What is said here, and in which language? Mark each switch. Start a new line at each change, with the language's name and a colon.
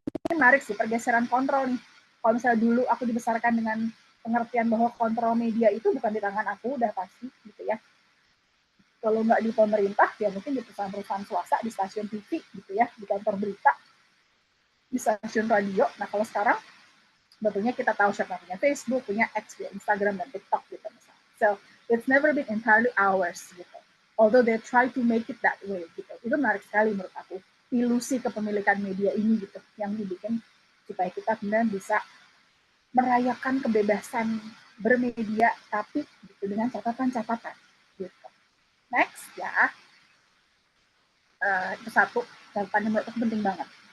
Indonesian: Ini menarik sih pergeseran kontrol nih. Kalau misalnya dulu aku dibesarkan dengan pengertian bahwa kontrol media itu bukan di tangan aku, udah pasti gitu ya. Kalau nggak di pemerintah, ya mungkin di perusahaan-perusahaan swasta, di stasiun TV gitu ya, di kantor berita, di stasiun radio. Nah kalau sekarang, sebetulnya kita tahu siapa punya Facebook, punya X, punya Instagram, dan TikTok gitu misalnya.
English: So, it's never been entirely ours gitu. Although they try to make it that way gitu.
Indonesian: Itu menarik sekali menurut aku. Ilusi kepemilikan media ini gitu, yang dibikin supaya kita kemudian bisa merayakan kebebasan bermedia, tapi gitu, dengan catatan-catatan gitu. Next ya, itu satu catatan yang menurut aku penting banget.